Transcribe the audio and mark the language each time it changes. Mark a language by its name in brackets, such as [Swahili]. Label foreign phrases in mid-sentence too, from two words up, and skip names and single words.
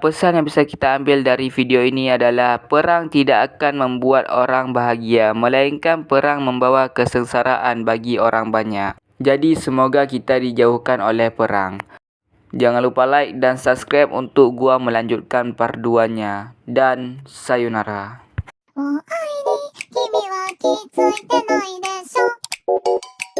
[Indonesian] Pesan yang bisa kita ambil dari video ini adalah perang tidak akan membuat orang bahagia, melainkan perang membawa kesengsaraan bagi orang banyak. Jadi semoga kita dijauhkan oleh perang. Jangan lupa like dan subscribe untuk gua melanjutkan part 2-nya. Dan sayonara. [Japanese] もう愛に君は気づいてないでしょ